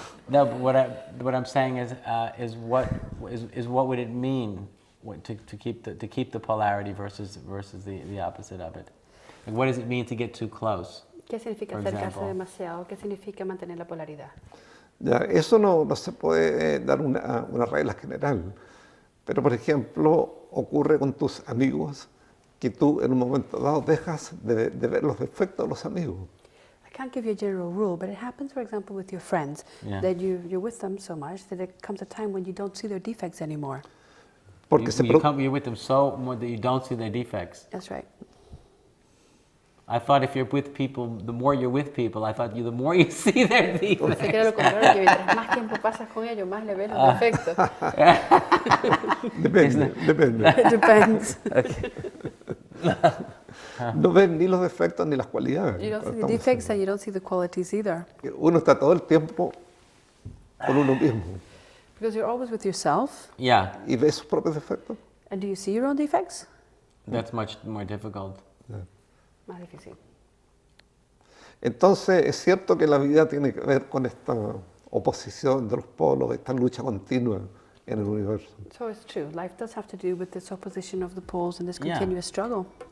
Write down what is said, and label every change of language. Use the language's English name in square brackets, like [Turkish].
[English] But what I'm saying is what would it mean to keep the polarity versus the opposite of it? Like, what does it mean to get too close? [Spanish] ¿Qué significa [English] For [Spanish] acercarse [English] example. [Spanish] demasiado? ¿Qué significa mantener la polaridad? Ya, eso no se puede dar una regla general, pero por ejemplo ocurre con tus amigos que tú en un momento dado dejas de ver los defectos de los amigos. [English] I can't give you a general rule, but it happens, for example, with your friends, Yeah. that you're with them so much that there comes a time when you don't see their defects anymore. [Spanish] Porque [English] You're with them so much that you don't see their defects. That's right. I thought if you're with people, the more you're with people, I thought the more you see their defects. [Spanish] Sé que era lo contrario, que mientras más tiempo pasas con ellos, más le ves los defectos. depende. [English] It depends. [Spanish] No ves ni los defectos ni las cualidades. [English] You don't see the defects and you don't see the qualities either. [Spanish] Uno está todo el tiempo con uno mismo [English] Because you're always with yourself. Yeah, [Spanish] y ves sus propios defectos. [English] And do you see your own defects? that's much more difficult. [Spanish] Más difícil. Entonces es cierto que la vida tiene que ver con esta oposición de los polos, esta lucha continua en el universo. [English] So it's true. Life does have to do with this opposition of the poles and this Yeah. continuous struggle.